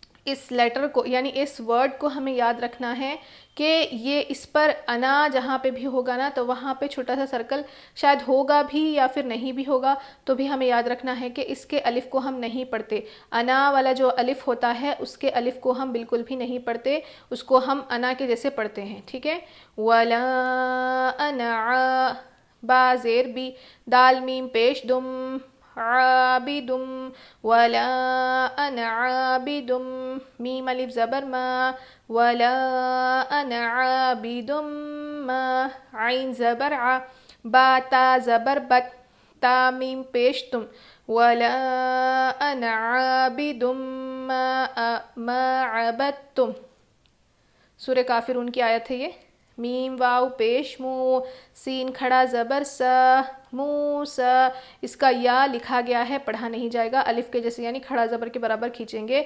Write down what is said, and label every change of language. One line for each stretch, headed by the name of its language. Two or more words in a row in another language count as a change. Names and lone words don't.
Urdu: اس لیٹر کو یعنی اس ورڈ کو ہمیں یاد رکھنا ہے کہ یہ اس پر انا جہاں پہ بھی ہوگا نا تو وہاں پہ چھوٹا سا سرکل شاید ہوگا بھی یا پھر نہیں بھی ہوگا، تو بھی ہمیں یاد رکھنا ہے کہ اس کے الف کو ہم نہیں پڑھتے. انا والا جو الف ہوتا ہے اس کے الف کو ہم بالکل بھی نہیں پڑھتے، اس کو ہم انا کے جیسے پڑھتے ہیں. ٹھیک ہے. ولا انا با زیر بی، دال میم پیش دم،
Arabic: عابد ولا انا عابد،
Urdu: میم الف زبر ما،
Arabic: ولا انا عابد ما،
Urdu: عین زبر ع، با تا زبر بت، تا میم پیش تم،
Arabic: ولا انا عابد ما عبدتم.
Urdu: سورہ کافرون کی آیت ہے یہ. میم واو پیش مو، سین کھڑا زبر سا، موسا. اس کا یا لکھا گیا ہے، پڑھا نہیں جائے گا، الف کے جیسے یعنی کھڑا زبر کے برابر کھینچیں گے.